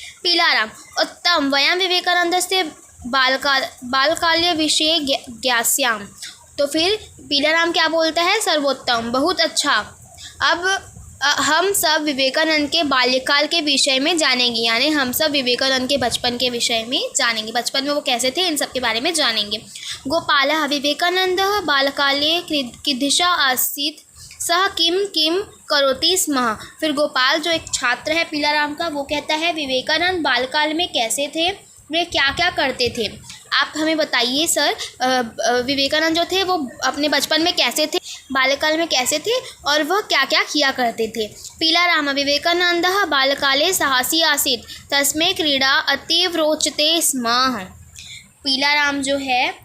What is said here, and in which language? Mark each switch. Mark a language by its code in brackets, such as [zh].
[sa] पीलाराम, उत्तम, वयम विवेकानंदस्य बालकाल्य विषये ज्ञास्याम। [hi] तो फिर पीलाराम क्या बोलता है, सर्वोत्तम, बहुत अच्छा, अब हम सब विवेकानंद के बाल्यकाल के विषय में जानेंगे, यानी हम सब विवेकानंद के बचपन के विषय में जानेंगे, बचपन में वो कैसे थे इन सब के बारे में जानेंगे। [sa] गोपालः विवेकानंद बालकाले कीदृशः आसीत् सः किम किम करोति स्म। [hi] फिर गोपाल जो एक छात्र है पीलाराम का, वो कहता है विवेकानंद बालकाल में कैसे थे, वे क्या क्या करते थे, आप हमें बताइए सर। विवेकानंद जो थे वो अपने बचपन में कैसे थे, बाल्यकाल में कैसे थे, और वह क्या क्या किया करते थे। [sa] पीलाराम, विवेकानंदः बाल्यकाले साहसी आसीत् तस्मै क्रीडा अतीव रोचते स्म।